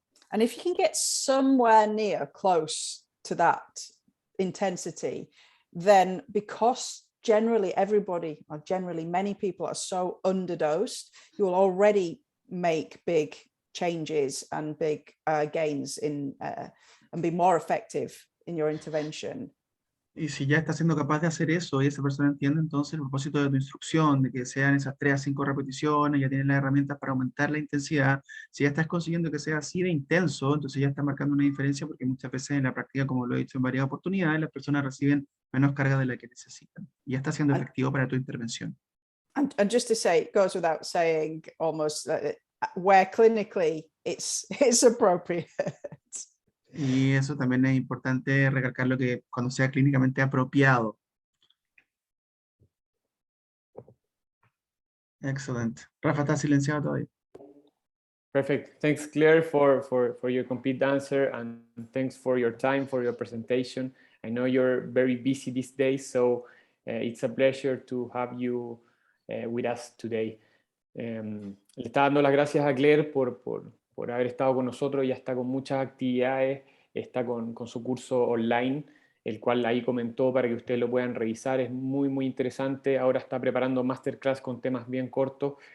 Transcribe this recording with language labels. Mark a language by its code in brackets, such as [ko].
[en] And if you can get somewhere near close to that intensity, then because generally everybody, or generally many people, are so underdosed, you will already make big changes and big gains in and be more effective in your intervention. [es] Y si ya está siendo capaz de hacer eso y esa persona entiende entonces el propósito de tu instrucción, de que sean esas 3 a 5 repeticiones, ya tienes las herramientas para aumentar la intensidad, si ya estás consiguiendo que sea así de intenso, entonces ya está marcando una diferencia, porque muchas veces en la práctica, como lo he dicho en varias oportunidades, las personas reciben menos carga de la que necesitan. Y ya está siendo efectivo para tu intervención. [en] And just to say, it goes without saying almost where clinically it's appropriate. [es] Y eso también es importante recalcarlo, que cuando sea clínicamente apropiado. Excelente. Rafa está silenciado todavía. [en] Perfect. Thanks, Claire, for your complete answer, and thanks for your time, for your presentation. I know you're very busy these days, so it's a pleasure to have you with us today. [es] Le está dando las gracias a Claire por haber estado con nosotros. Ya está con muchas actividades, está con su curso online, el cual ahí comentó para que ustedes lo puedan revisar. Es muy, muy interesante. Ahora está preparando masterclass con temas bien cortos.